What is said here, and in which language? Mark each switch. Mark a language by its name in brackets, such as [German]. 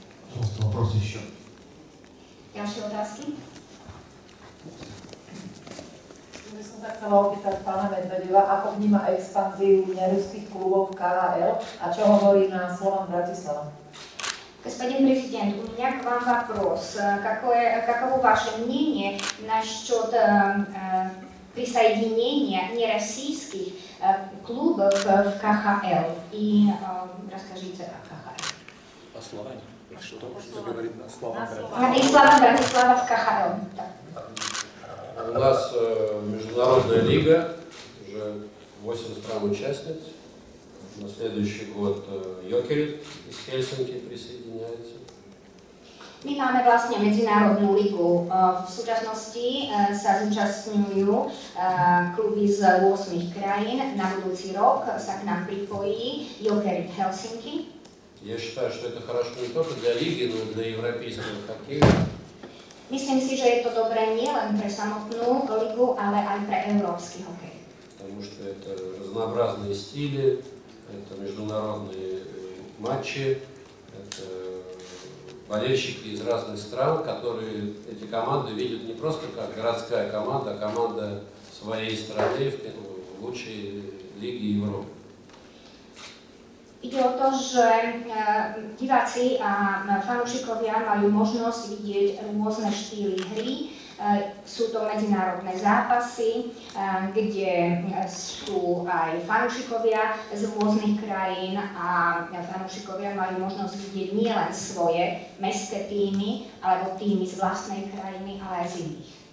[Russian] Пожалуйста, вопрос еще. [Slovak] Ďalšie otázky? Ja som sa chcela opýtať pána Medvedeva, ako vníma expanziu neruských klubov v KHL a čo hovorí [Russian] на [Slovak] Slovan Bratislava. [Russian] Господин президент, у меня к вам вопрос. Каково ваше мнение насчет присоединения нероссийских клубов в КХЛ? И расскажите о КХЛ. О Словане. Что говорит на Слован И Слован Братислава в КХЛ. У нас международная лига, уже 8 стран-участниц. На следующий год Jokerit из Хельсинки присоединяется. [Slovak] My máme vlastne medzinárodnú ligu. V súčasnosti sa zúčastňujú kluby z 8 krajín. Na budúci rok sa k nám pripojí Jokerit Helsinki. [Russian] Я считаю, что это хорошо не только для лиги, но и для европейского хоккея. [Slovak] Myslím si, že je to dobré nielen pre samotnú ligu, ale aj pre európsky hokej. [Russian] Потому что это разнообразные стили, это международные матчи, это болельщики из разных стран, которые эти команды видят не просто как городская команда, а команда своей страны в лучшей лиге Европы. [Slovak] Ide o to, že diváci a fanúšikovia majú možnosť vidieť rôzne štýly hry. Sú to medzinárodné zápasy, kde sú aj fanúšikovia z rôznych krajín a fanúšikovia majú možnosť vidieť nielen svoje mestské týmy, alebo týmy z vlastnej krajiny, ale aj z iných.